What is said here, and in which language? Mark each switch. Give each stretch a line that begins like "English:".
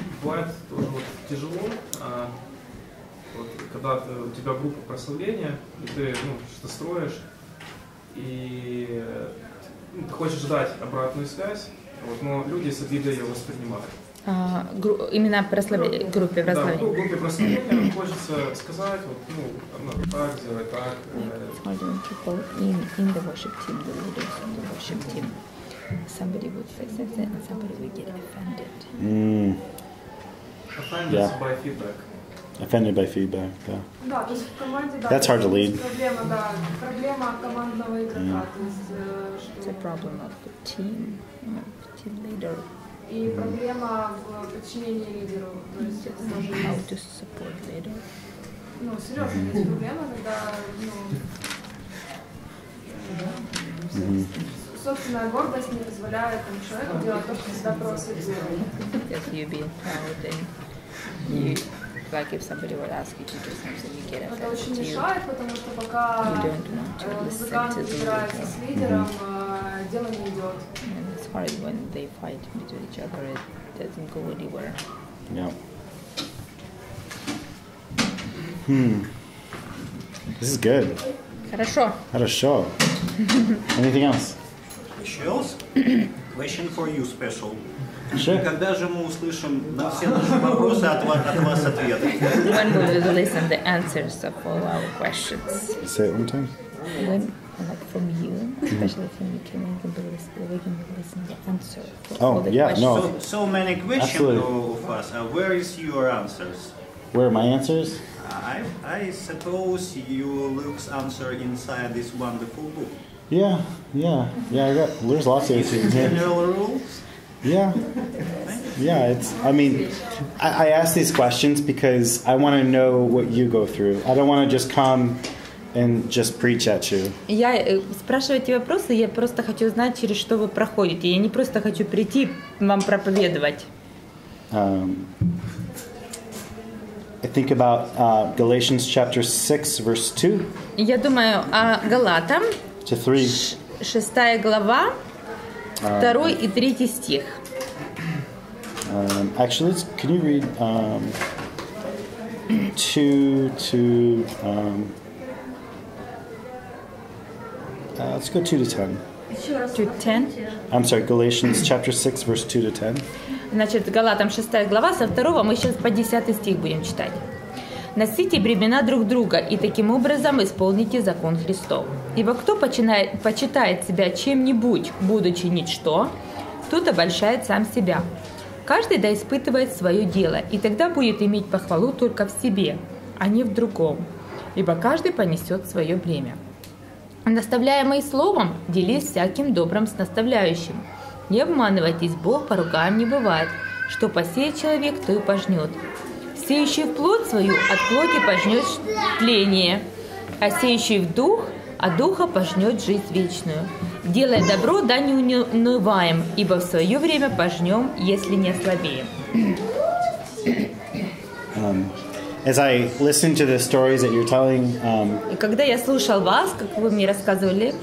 Russian: Бывает тоже вот тяжело, вот, когда у тебя группа прославления, и ты что-то строишь, и ты хочешь дать обратную связь, вот, но люди с обидой ее воспринимают. Именно группе прославления. Да, в группе прославления хочется сказать, вот, так, сделать так.
English: It's hard when people in the worship team, the leaders of the worship team, somebody would say something and somebody would get offended. Offended by feedback. Offended by feedback, yeah.
Russian: Да, то есть в команде, да.
English: That's hard to lead.
Russian: Проблема, да, проблема командного игрока, то есть,
English: It's a problem of the team leader.
Russian: И проблема в подчинении лидеру, то есть это тоже
English: How
Russian: есть.
English: to support leader.
Russian: Ну, серьезно, есть проблема, когда, собственная гордость не позволяет человеку делать то, что всегда просит делать.
English: Just you being proud and you, like if somebody would ask you to do something, you get
Russian: Это очень
English: offended.
Russian: мешает, потому что пока музыкант играется с лидером, дело не идет.
English: And it's hard when they fight between each other, it doesn't go anywhere. Yeah. This is good.
Russian: Хорошо. Хорошо.
English: Anything else? Else? Question for you special. Sure.
Russian: Когда же мы услышим на все наши вопросы от вас ответы?
English: When we will listen the answers of all our questions. Say it one time. When, like from you, especially from you, we can listen the answer for Oh, all the yeah, questions. no. So many questions Absolutely. of us. Where is your answers? Where are my answers? I suppose you look answer inside this wonderful book. Yeah. There's lots of answers. General rules? Yeah. It's, I ask these questions because I want to know what you go through. I don't want to just come and just preach at you.
Russian: Я спрашиваю эти вопросы, я просто хочу знать, через что вы проходите. Я не просто хочу прийти вам проповедовать.
English: I think about Galatians chapter 6, verse 2
Russian: Я думаю о Галатам,
English: to 3.
Russian: 6 глава, 2 и 3 стих.
English: Actually, can you read 2 to... let's go 2 to 10. To 10. I'm sorry, Galatians chapter 6, verse 2 to 10.
Russian: Значит, Галатам 6 глава, со 2 мы сейчас по 10 стих будем читать. «Носите бремена друг друга, и таким образом исполните закон Христов. Ибо кто почитает себя чем-нибудь, будучи ничто, тот обольщает сам себя. Каждый да испытывает свое дело, и тогда будет иметь похвалу только в себе, а не в другом. Ибо каждый понесет свое бремя. Наставляемый словом, делись всяким добрым с наставляющим. Не обманывайтесь, Бог по рукам не бывает. Что посеет человек, то и пожнет. Сеющий в плоть свою, от плоти пожнет тление, а сеющий в дух, от духа пожнет жизнь вечную. Делая добро, да не унываем, ибо в свое время пожнем, если не ослабеем».
English: As I listen to the stories that you're telling,
Russian: И когда я слушал вас, как вы мне рассказывали,